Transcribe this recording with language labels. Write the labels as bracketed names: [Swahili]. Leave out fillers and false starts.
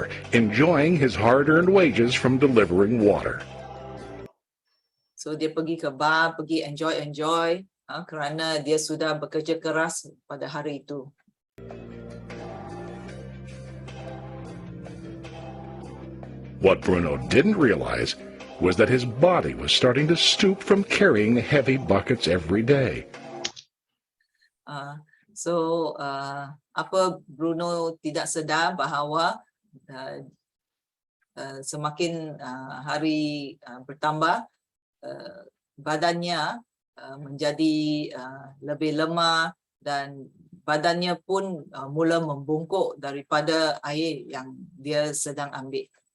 [English] Enjoying his hard-earned wages from delivering water. [Malay] So dia pergi ke bar, pergi enjoy kerana dia sudah bekerja keras pada hari itu. [English] What Bruno didn't realize was that his body was starting to stoop from carrying the heavy buckets every day. [Malay] So apa Bruno tidak sedar bahawa semakin hari bertambah, badannya menjadi lebih lemah dan badannya pun mula membungkuk daripada air yang dia sedang ambil.